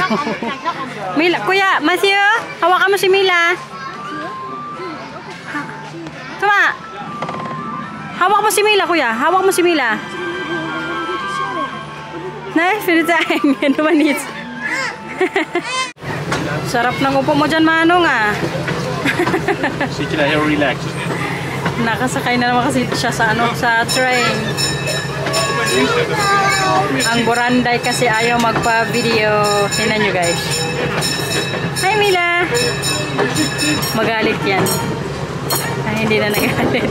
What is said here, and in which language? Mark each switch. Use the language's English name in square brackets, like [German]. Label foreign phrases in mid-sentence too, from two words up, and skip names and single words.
[Filipino] Mila, kuya, Matthew, hawakan mo si Mila. Tama. Hawak mo si Mila, kuya. Hawak mo si Mila. Nice, pinitayang. Yan naman it. Sarap ng upo mo dyan, Manong, ah. [Dutch] Zit je daar heel relaxed in? [Filipino] Nakasakay na naman kasi siya sa, sa train. Ang Buranday kasi ayaw magpa-video. Tingnan nyo, guys. Hi, Mila. Magalit yan. Ay, hindi na nagalit.